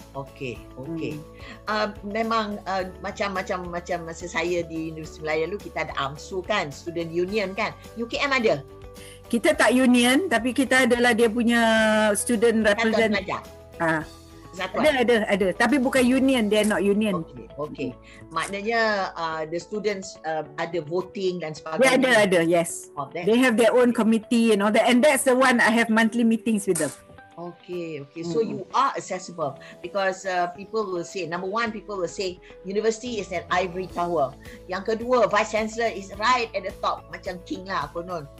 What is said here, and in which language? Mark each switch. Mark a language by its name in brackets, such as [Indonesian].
[Malay] Okay. Memang macam masa saya di Universiti Melayu dulu, kita ada AMSU kan, student union kan. UKM ada? Kita tak union, tapi kita adalah dia punya student representative. Ada. Tapi bukan union, [English] they are not union. Okay. [Malay] Maknanya [English] the students [Malay] ada voting dan sebagainya. Ada, yes. [English] They have their own committee and all that, and that's the one I have monthly meetings with them. Okay. So you are accessible because people will say, number 1, people will say university is an ivory tower. [Malay] Yang kedua, [English] vice chancellor is right at the top, [Malay] macam king lah konon.